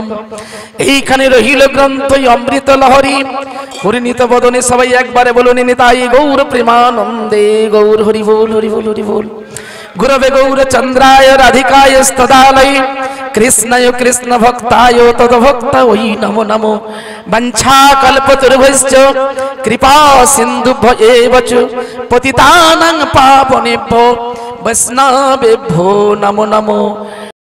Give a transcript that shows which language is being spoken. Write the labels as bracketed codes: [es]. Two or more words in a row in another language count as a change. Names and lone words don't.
[bn] এইখানে রহিল গ্রন্থ অমৃত লহরী। পরিণীত বদনে সবাই একবারে বলুন, নিতাই গৌর প্রেমানন্দে। গৌর হরি বল, হরি বল, হরি বল। [sa] গুরবে গৌর চন্দ্রায় রাধিকায় স্তদালয় কৃষ্ণায় কৃষ্ণ ভক্তায় তদ্ভক্ত ওই নমো নমো। বঞ্ছা কল্পতরুভ্যশ্চ কৃপা সিন্ধুভ্য এব চ পতিতানাং পাবনেভ্যো বৈষ্ণবেভ্যো নমো নমো।